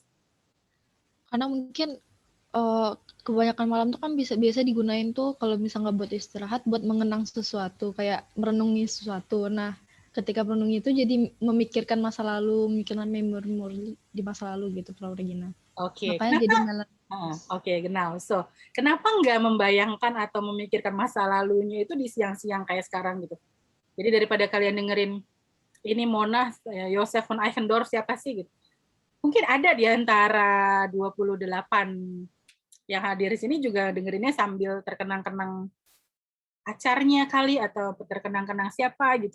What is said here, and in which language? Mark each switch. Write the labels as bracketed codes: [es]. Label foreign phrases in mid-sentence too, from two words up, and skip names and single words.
[id] Karena mungkin kebanyakan malam tuh kan biasa digunain tuh kalau misalnya buat istirahat, buat mengenang sesuatu, kayak merenungi sesuatu. Nah, ketika merenungi itu jadi memikirkan masa lalu, memikirkan memori di masa lalu gitu, Frau Regina. Oke, Makanya jadi Oke, genau. So, kenapa nggak membayangkan atau memikirkan masa lalunya itu di siang-siang kayak sekarang gitu? Jadi daripada kalian dengerin ini Mona, Joseph von Eichendorff siapa sih gitu? Mungkin ada di antara 28 yang hadir di sini juga dengerinnya sambil terkenang-kenang pacarnya kali atau terkenang-kenang siapa gitu.